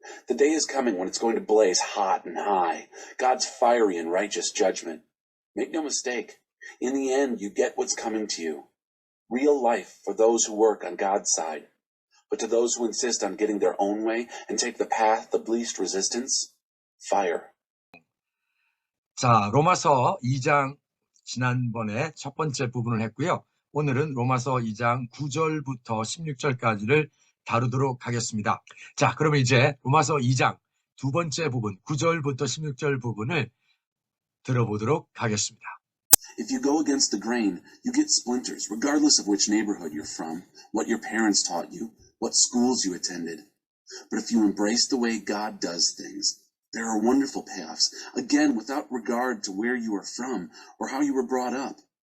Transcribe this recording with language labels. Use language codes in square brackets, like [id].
[en] The day is coming when it's going to blaze hot and high, God's fiery and righteous judgment. Make no mistake, in the end you get what's coming to you. Real life for those who work on God's side. But to those who insist on getting their own way and take the path of least resistance, fire. [ko] 자, 로마서 2장 지난번에 첫 번째 부분을 했고요. 오늘은 로마서 2장 9절부터 16절까지를 다루도록 하겠습니다. 자, 그러면 이제 로마서 2장 두 번째 부분, 9절부터 16절 부분을 들어보도록 하겠습니다. [en] If you go against the grain, you get splinters, regardless of which neighborhood you're from, what your parents taught you, what schools you attended. But if you embrace the way God does things, there are wonderful payoffs, again, without regard to where you are from or how you were brought up.